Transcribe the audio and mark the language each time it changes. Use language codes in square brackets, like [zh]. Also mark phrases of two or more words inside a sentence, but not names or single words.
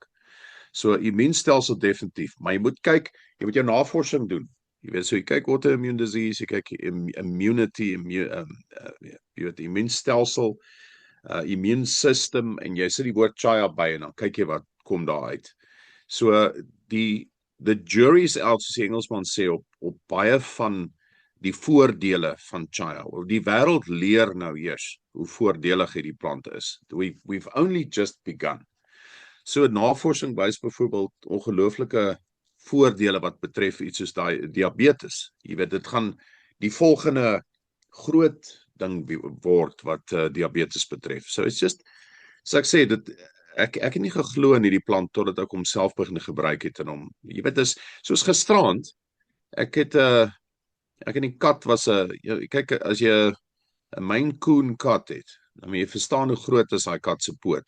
[af] So immuunstelsel definitief, maar jy moet kyk, jy moet jou navorsing doen. Jy weet so jy kyk [en] autoimmune disease, [af] jy kyk immunity, jy weet immuunstelsel, [en] immune system [af] en jy sit die woord chaya by en dan kyk jy wat kom daar uit. [en] So the jury's out, [af] soos die Engelsman sê, op baie van die voordele van chaya. Die wêreld leer nou eers hoe voordelig hierdie plant is. [en] We've only just begun. [af] So navorsing wys byvoorbeeld ongelooflike voordele wat betref iets soos diabetes. Jy weet dit gaan die volgende groot ding word wat diabetes betref. So [en] it's just, [af] so ek sê dit, ek het nie geglo in hierdie plant totdat ek hom self begin gebruik het en hom, jy weet is soos gisterand, ek en die kat was kyk as jy 'n Maine Coon kat het, dan moet jy verstaan hoe groot is daai kat se pote.